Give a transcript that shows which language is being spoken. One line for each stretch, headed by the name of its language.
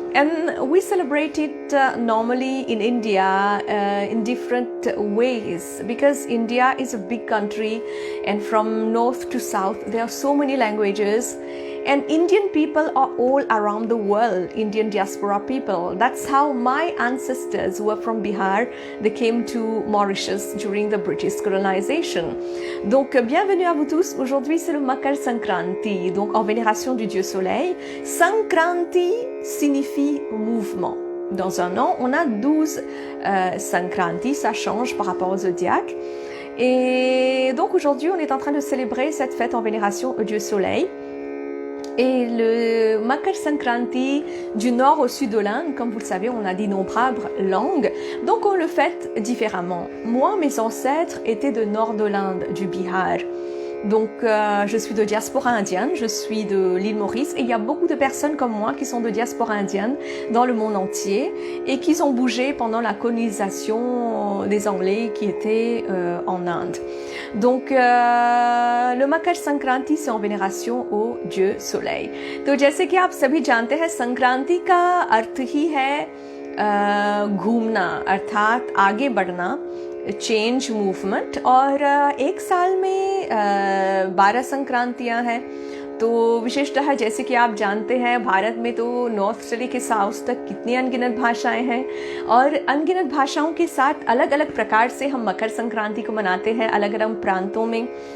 English: And we celebrate it normally in India in different ways, because India is a big country and from north to south there are so many languages, and Indian people are all around the world, Indian diaspora people. That's how my ancestors who were from Bihar, they came to Mauritius during the British colonization.
French: Donc bienvenue à vous tous. Aujourd'hui c'est le Makar Sankranti, donc en vénération du Dieu Soleil. Sankranti signifie mouvement. Dans un an, on a 12 Sankranti, ça change par rapport au zodiaque. Et donc aujourd'hui, on est en train de célébrer cette fête en vénération au Dieu Soleil. Et le Makar Sankranti, du nord au sud de l'Inde, comme vous le savez, on a d'innombrables langues, donc on le fête différemment. Moi, mes ancêtres étaient de nord de l'Inde, du Bihar. Donc je suis de diaspora indienne, je suis de l'île Maurice, et il y a beaucoup de personnes comme moi qui sont de diaspora indienne dans le monde entier et qui ont bougé pendant la colonisation des Anglais qui étaient en Inde. Donc le Makar Sankranti c'est en vénération au Dieu Soleil.
Hindi: तो जैसे कि आप सभी जानते हैं, संक्रांति का अर्थ ही है घूमना, अर्थात आगे बढ़ना, चेंज मूवमेंट. और एक साल में 12 संक्रांतियां हैं, तो विशेषतः जैसे कि आप जानते हैं, भारत में तो नॉर्थ से लेकर साउथ तक कितनी अनगिनत भाषाएं हैं, और अनगिनत भाषाओं के साथ अलग अलग प्रकार से हम मकर संक्रांति को मनाते हैं अलग अलग प्रांतों में।